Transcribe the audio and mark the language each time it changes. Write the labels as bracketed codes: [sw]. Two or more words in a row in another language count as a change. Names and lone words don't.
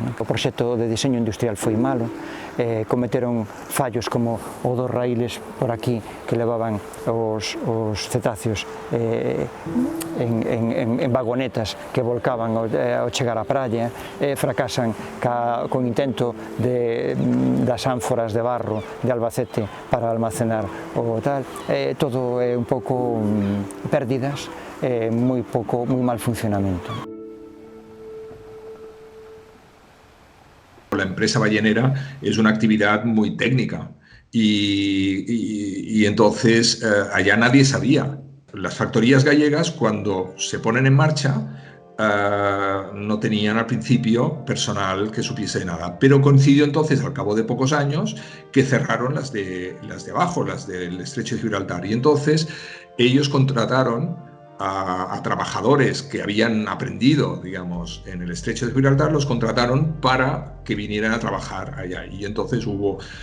[gl] O proxecto de diseño industrial foi malo, cometeron fallos como o dos raíles por aquí que levaban os cetáceos en vagonetas que volcaban ao chegar á praia, fracasan con intento das ánforas de barro de Albacete para almacenar o tal, todo é un pouco pérdidas, moi mal funcionamento. [es] La empresa ballenera es una actividad muy técnica y entonces allá nadie sabía. Las factorías gallegas, cuando se ponen en marcha, no tenían al principio personal que supiese de nada, pero coincidió entonces al cabo de pocos años que cerraron las de abajo, las del Estrecho de Gibraltar, y entonces ellos contrataron a trabajadores que habían aprendido, digamos, en el Estrecho de Gibraltar, los contrataron para que vinieran a trabajar allá, y entonces hubo